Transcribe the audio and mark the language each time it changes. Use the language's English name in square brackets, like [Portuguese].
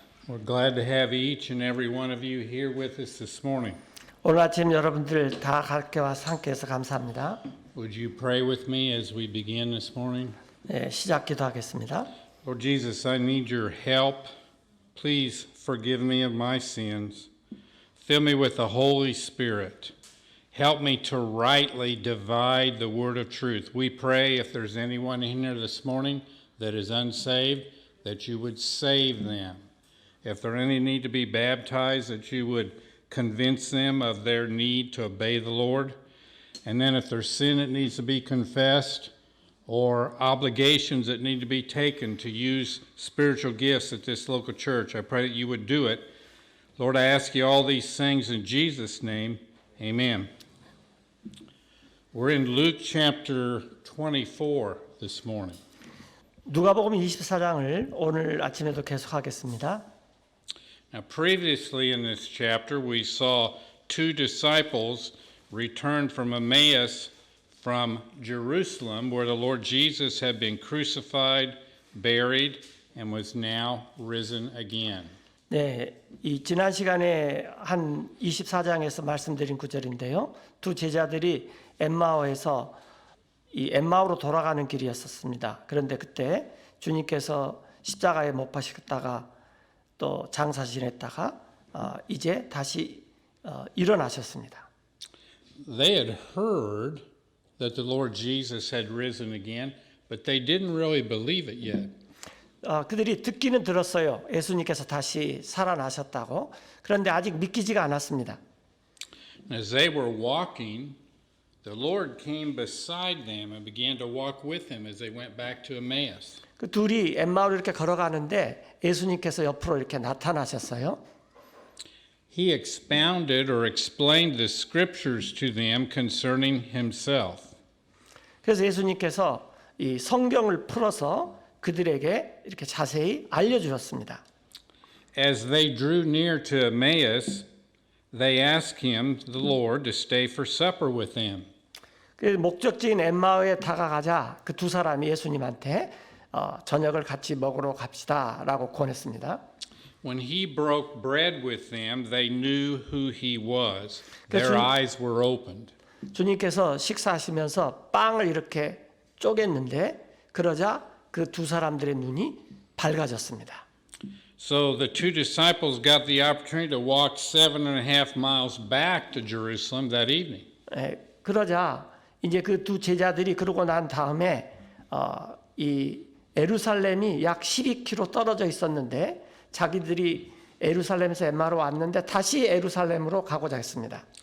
[English] We're glad to have each and every one of you here with us this morning. [Korean] 오늘 아침 여러분들 다 함께 와서 함께해서 감사합니다. [English] Would you pray with me as we begin this morning? [Korean] 네, 시작 기도하겠습니다. [English] Lord Jesus, I need your help. Please forgive me of my sins. Fill me with the Holy Spirit. Help me to rightly divide the word of truth. We pray if there's anyone in here this morning that is unsaved, that you would save them. If there any need to be baptized, that you would convince them of their need to obey the Lord. And then if there's sin that needs to be confessed or obligations that need to be taken to use spiritual gifts at this local church, I pray that you would do it. Lord, I ask you all these things in Jesus' name. Amen. We're in Luke chapter 24 this morning. [Korean] 누가복음 24장을 오늘 아침에도 계속하겠습니다. [English] Now, previously in this chapter, we saw two disciples return from Emmaus from Jerusalem, where the Lord Jesus had been crucified, buried, and was now risen again. [Korean] 네, 이 지난 시간에 한 24장에서 말씀드린 구절인데요. 두 제자들이 엠마오에서 이 엠마오로 돌아가는 길이었었습니다. 그런데 그때 주님께서 십자가에 못 박히셨다가 또 장사 지냈다가 이제 다시 일어나셨습니다. [English] They had heard that the Lord Jesus had risen again, but they didn't really believe it yet. [Korean] 그들이 듣기는 들었어요. 예수님께서 다시 살아나셨다고. 그런데 아직 믿기지가 않았습니다. [English] As they were walking, the Lord came beside them and began to walk with them as they went back to Emmaus. [Korean] 그 둘이 엠마오로 이렇게 걸어가는데 예수님께서 옆으로 이렇게 나타나셨어요. [English] He expounded or explained the scriptures to them concerning himself. [Korean] 그래서 예수님께서 이 성경을 풀어서 그들에게 이렇게 자세히 알려주셨습니다. [English] As they drew near to Emmaus, they asked him, the Lord, to stay for supper with them. [Korean] 그 목적지인 엠마오에 다가가자 그 두 사람이 예수님한테 저녁을 같이 먹으러 갑시다라고 권했습니다. [English] When he broke bread with them, they knew who he was. Their eyes were opened. [Korean] 주님께서 식사하시면서 빵을 이렇게 쪼갰는데 그러자 그 두 사람들의 눈이 밝아졌습니다. [English] So the two disciples got the opportunity to walk 7.5 miles back to Jerusalem that evening. [Korean] 그러자 이제 그 두 제자들이 그러고 난 다음에 이 예루살렘이 약 12km 떨어져 있었는데 자기들이 예루살렘에서 엠마로 왔는데 다시 예루살렘으로 가고자 했습니다.